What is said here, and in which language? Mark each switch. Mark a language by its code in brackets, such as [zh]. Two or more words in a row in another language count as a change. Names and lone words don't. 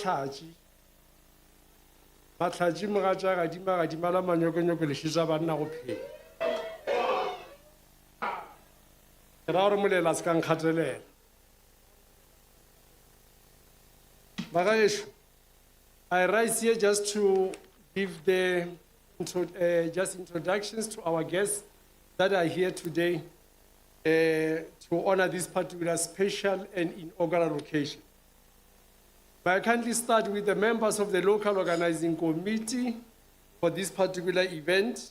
[nso] Matlhatši mogatša gadima la manyokonyoko lešitša banna go phela ke ra gore molela se ka nkgatelela bagaešo [en] I rise here just to give the just introductions to our guests that are here today to honor this particular special and inaugural occasion. May I kindly start with the members of the local organizing committee for this particular event.